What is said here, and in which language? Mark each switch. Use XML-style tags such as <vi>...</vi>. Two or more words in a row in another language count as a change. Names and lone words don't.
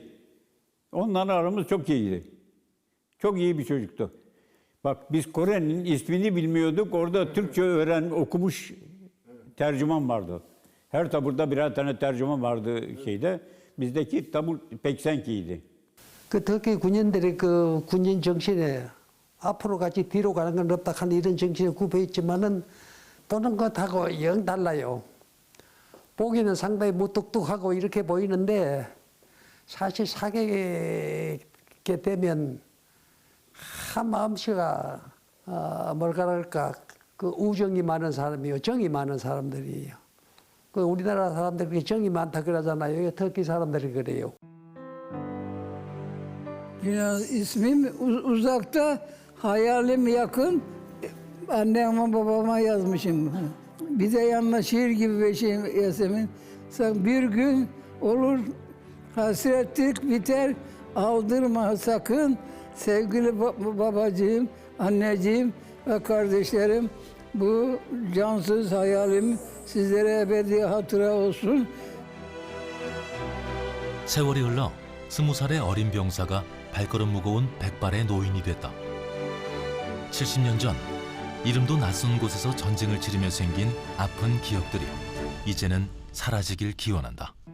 <tr>Onlarla aramız çok iyiydi. Çok iyi bir çocuktu. Bak biz Kore'nin ismini bilmiyorduk. Orada Türkçe okumuş tercüman vardı. Her taburda birer tane tercüman vardı şeyde. Bizdeki tabur Peksenki'ydi.</tr> <ko>그 터키 군인들의 그 군인 정신에 앞으로 같이 뒤로 가는 건 없다 하는 이런 정신에 굽혀 있지만은 보는 것하고 영 달라요. 보기는 상당히 무뚝뚝하고 이렇게 보이는데 사실 사귀게 되면 한 마음씨가 뭘까 그 우정이 많은 사람이요, 정이 많은 사람들이에요. 그 우리나라 사람들이 정이 많다 그러잖아요. 터키 사람들이 그래요.</ko> <tr>İsmim uzakta, hayalim yakın. Anneme babama yazmışım. Bir de yanına şiir gibi bir şey Yasemin. Bir gün olur hasretlik biter, aldırma sakın. Sevgili babacığım, anneciğim ve kardeşlerim, bu cansız hayalim sizlere ebedi hatıra olsun.</tr> <ko>세월이 흘러 20살의 어린 병사가 발걸음 무거운 백발의 노인이 됐다. 70년 전 이름도 낯선 곳에서 전쟁을 치르며 생긴 아픈 기억들이 이제는 사라지길 기원한다.</ko>